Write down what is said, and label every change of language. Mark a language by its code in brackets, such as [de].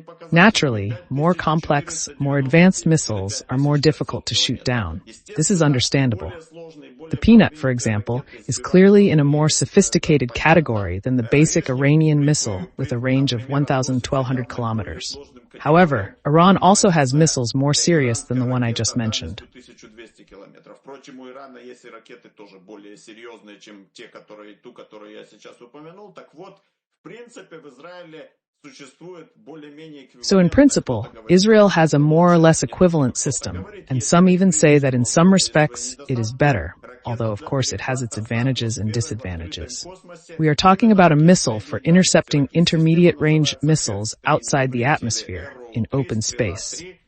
[en] Naturally, more complex, more advanced missiles are more difficult to shoot down. This is understandable. The Peanut, for example, is clearly in a more sophisticated category than the basic Iranian missile with a range of 1,200 kilometers. However, Iran also has missiles more serious than the one I just mentioned. [ru] Впрочем, у Ирана есть и ракеты тоже более серьезные, чем ту, которую я сейчас упомянул. Так вот, в принципе, в Израиле существует более-менее эквивалентное. [en] So in principle, Israel has a more or less equivalent system, and some even say that in some respects it is better, although of course it has its advantages and disadvantages. We are talking about a missile for intercepting intermediate-range missiles outside the atmosphere, in open space.